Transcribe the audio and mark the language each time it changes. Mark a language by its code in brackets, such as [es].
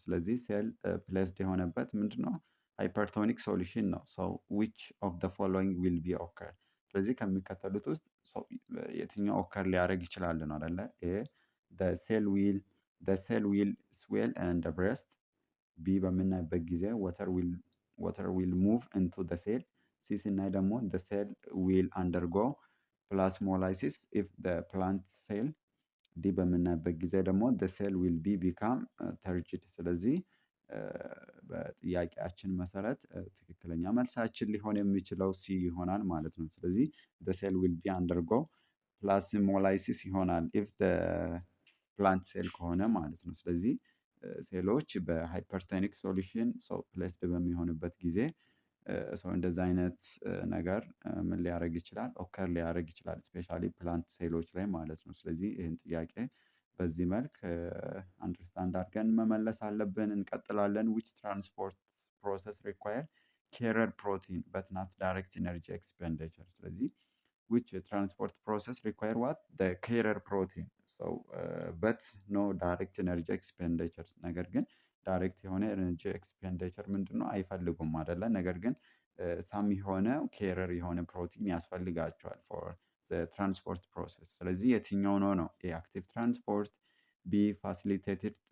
[am] ስለዚህ ሴል ፕሌስድ የሆነበት ምንድነው? [en] ሃይፐርቶኒክ ሶሉሽን ነው። so which of the following will be occur? [am] ስለዚህ ከሚከተሉት ውስጥ የትኛው ኦከር ሊያደርግ ይችላል ነው አይደለ? [en] ኤ the cell will swell and burst፣ [am] ቢ በምናይበት ጊዜ [en] water will move into the cell፣ [am] ሲ ስናይ ደግሞ [en] the cell will undergo plasmolysis if the plant cell፣ [am] ዲ በምናይበት ጊዜ ደግሞ [en] the cell will become turgid። ስለዚህ [am] በጥያቄያችን መሰረት ትክክለኛ መልሳችን ሊሆን የሚችለው ሲ ይሆናል ማለት ነው። ስለዚህ [en] the cell will be undergo plasmolysis [am] ይሆናል [en] if the plant cell [am] ከሆነ ማለት ነው። ስለዚህ ሴሎች በሃይፐርቶኒክ ሶሉሽን ፕሌስድ በሚሆንበት ጊዜ ሰው እንደዛ አይነት ነገር ምን ሊያደርግ ይችላል? ኦከር ሊያደርግ ይችላል ስፔሻሊ ፕላንት ሴሎች ላይ ማለት ነው። ስለዚህ ይህን ጥያቄ በዚህ መልክ አንደርስታንድ አድርገን መመለስ አለብን። እንቀጥላለን። [en] which transport process require carrier protein but not direct energy expenditure? ስለዚህ which transport process require what? the carrier protein but no direct energy expenditure። ነገር ግን ዳይሬክት የሆነ ኤነርጂ ኤክስፔንዲቸር [am] ምንድነው አይፈልጉም አይደለ? ነገር ግን ሳም የሆነ ኬረር የሆነ ፕሮቲን ያስፈልጋቸዋል ፎር ትራንስፖርት ፕሮሰስ። ስለዚህ የትኛው ነው? ኤ አክቲቭ ትራንስፖርት፣ ቢ ፋሲሊቴትድ